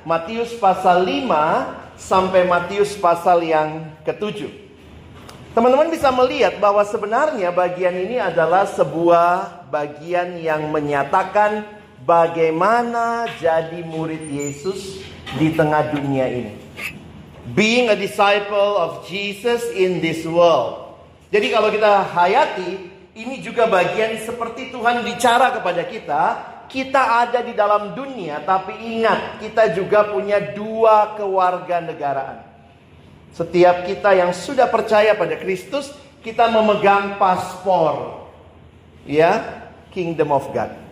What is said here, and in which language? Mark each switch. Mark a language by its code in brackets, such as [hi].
[id] Matius pasal 5 sampai Matius pasal yang ke-7. Teman-teman bisa melihat bahwa sebenarnya bagian ini adalah sebuah bagian yang menyatakan bagaimana jadi murid Yesus di tengah dunia ini. [en] Being a disciple of Jesus in this world. [id] Jadi kalau kita hayati, ini juga bagian seperti Tuhan bicara kepada kita. Kita ada di dalam dunia, tapi ingat, kita juga punya dua kewarganegaraan. Setiap kita yang sudah percaya pada Kristus, kita memegang paspor, ya, Kingdom of God.